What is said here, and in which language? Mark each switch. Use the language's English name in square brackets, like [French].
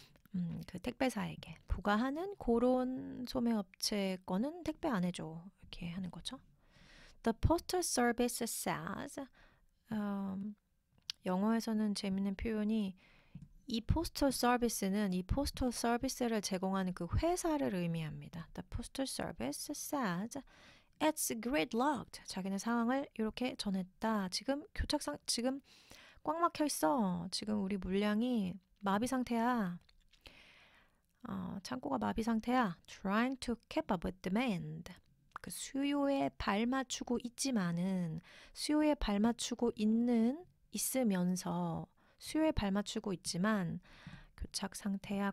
[Korean] 그 택배사에게 부과하는 그런 소매업체 거는 택배 안 해줘 이렇게 하는 거죠. [English] The postal service says [Korean] 영어에서는 재밌는 표현이 이 postal service는 이 postal service를 제공하는 그 회사를 의미합니다. [English] The postal service says it's gridlocked. [Korean] 자기네 상황을 이렇게 전했다. 지금 교착상 지금 꽉 막혀 있어. 지금 우리 물량이 마비 상태야. 창고가 마비 상태야. [English] Trying to keep up with demand. [Korean] 그 수요에 발맞추고 있지만은 수요에 발맞추고 있으면서 수요에 발맞추고 있지만 교착 상태야.